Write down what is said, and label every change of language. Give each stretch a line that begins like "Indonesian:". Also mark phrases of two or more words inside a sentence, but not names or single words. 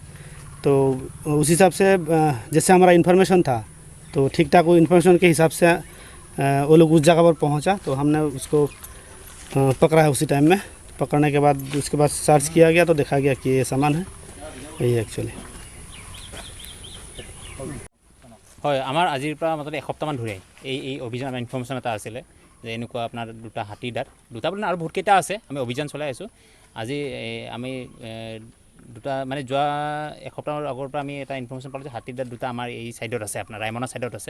Hindi: तो उस हिसाब से जैसे हमारा इन्फॉर्मेशन था तो ठीक ठाक वो इन्फॉर्मेशन के हिसाब से वो लोग उस जगह पर पहुंचा, तो हमने उसको पकड़ा है उसी टाइम में। पकड़ने के बाद उसके बाद सर्च किया गया तो देखा गया कि ये सामान है, यही एक्चुअली।
Assamese: হয়, আমাৰ আজিৰ পৰা মাত্ৰ এসপ্তাহমান ধৰি এই অভিযান আমাৰ ইনফৰ্মেশ্যন এটা আছিলে যে এনেকুৱা আপোনাৰ দুটা হাতীৰ দাঁত, দুটা বুলি আৰু বহুতকেইটা আছে, আমি অভিযান চলাই আছোঁ। আজি আমি দুটা মানে যোৱা এসপ্তাহৰ আগৰ পৰা আমি এটা ইনফৰ্মেশ্যন পালোঁ যে হাতীৰ দাঁত দুটা আমাৰ এই ছাইডত আছে, আপোনাৰ ৰাইমনা ছাইডত আছে।